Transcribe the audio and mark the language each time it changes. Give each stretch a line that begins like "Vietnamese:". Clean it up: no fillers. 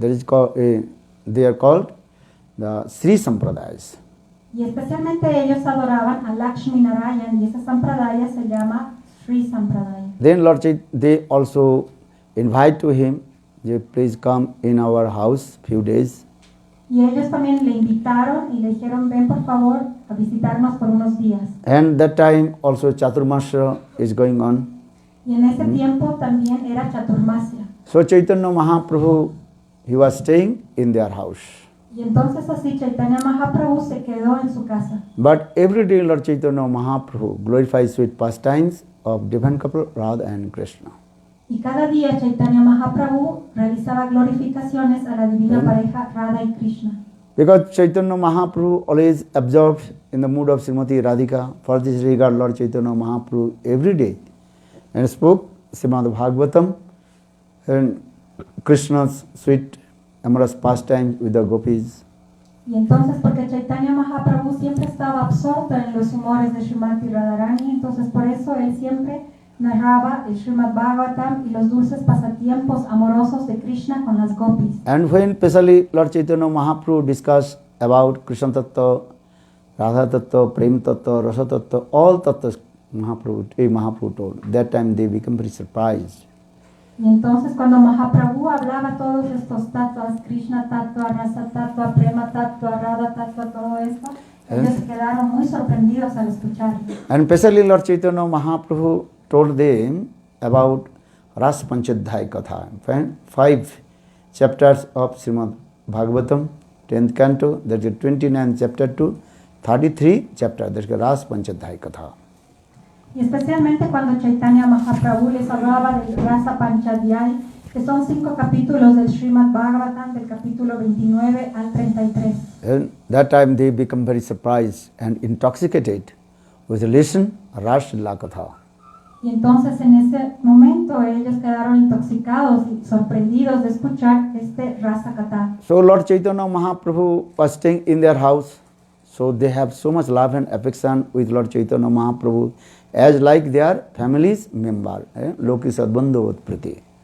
English: That is called, they are called the Sri Sampradayas.
Spanish: Y especialmente ellos adoraban a Lakshmi Narayan y ese sampradaya se llama Sri Sampradaya.
English: Then Lord they also invite to him, please come in our house few days.
Spanish: Y ellos también le invitaron y le dijeron, ven por favor a visitarnos por unos días.
English: And that time also Chaturmasya is going on.
Spanish: Y en ese tiempo también era Chaturmasya.
English: So Chaitanya Mahaprabhu, he was staying in their house.
Spanish: Y entonces así Chaitanya Mahaprabhu se quedó en su casa.
English: But every day Lord Chaitanya Mahaprabhu glorifies sweet pastimes of divine couple Radha and Krishna.
Spanish: Y cada día Chaitanya Mahaprabhu realizaba glorificaciones a la divina pareja Radha y Krishna.
English: Because Chaitanya Mahaprabhu always absorbed in the mood of Srimati Radhika. For this regard, Lord Chaitanya Mahaprabhu every day and spoke Srimad Bhagavatam and Krishna's sweet amorous pastimes with the gopis.
Spanish: Y entonces porque Chaitanya Mahaprabhu siempre estaba absorto en los humores de Srimati Radharani, entonces por eso él siempre narraba el Srimad Bhagavatam y los dulces pasatiempos amorosos de Krishna con las gopis.
English: And when especially Lord Chaitanya Mahaprabhu discussed about Krishna Tattva, Radha Tattva, Prem Tattva, Rasa Tattva, all Tattvas Mahaprabhu told. That time they become very surprised.
Spanish: Y entonces cuando Mahaprabhu hablaba todos estos tattvas, Krishna Tattva, Rasa Tattva, Prema Tattva, Radha Tattva, todo esto, ellos se quedaron muy sorprendidos al escuchar.
English: And especially Lord Chaitanya Mahaprabhu told them about Ras Panchadhyay Katha, 5 chapters of Srimad Bhagavatam, 10th canto, that is 29th chapter to 33 chapter, that is Ras Panchadhyay Katha.
Spanish: Y especialmente cuando Chaitanya Mahaprabhu les hablaba del Rasa Panchadhyay, que son 5 capítulos del Srimad Bhagavatam, del capítulo 29 al 33.
English: And that time they become very surprised and intoxicated with the listen Ras Lila Katha.
Spanish: Y entonces en ese momento ellos quedaron intoxicados y sorprendidos de escuchar este Rasa Katha.
English: So Lord Chaitanya Mahaprabhu was staying in their house. So they have so much love and affection with Lord Chaitanya Mahaprabhu as like their family's member. Loki Sadbandhavat Priti.